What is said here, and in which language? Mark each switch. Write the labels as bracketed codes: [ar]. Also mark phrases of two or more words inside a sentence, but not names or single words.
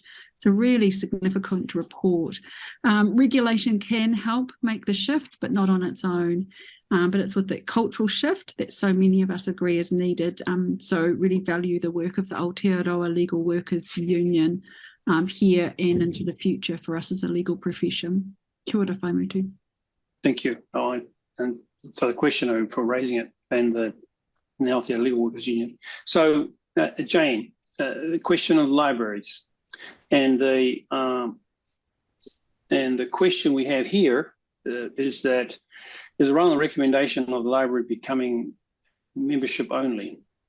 [en] It's a really significant report. Regulation can help make the shift, but not on its own. But it's with that cultural shift that so many of us agree is needed. So really value the work of the Aotearoa Legal Workers Union here and into the future for us as a legal profession. [mi] Kia ora, whai mutu. [en] Thank you, Owen. And for the question for raising it, and the Aotearoa Legal Workers Union. So, Jane, the question of libraries, and the question we have here is around the recommendation of the library becoming membership only.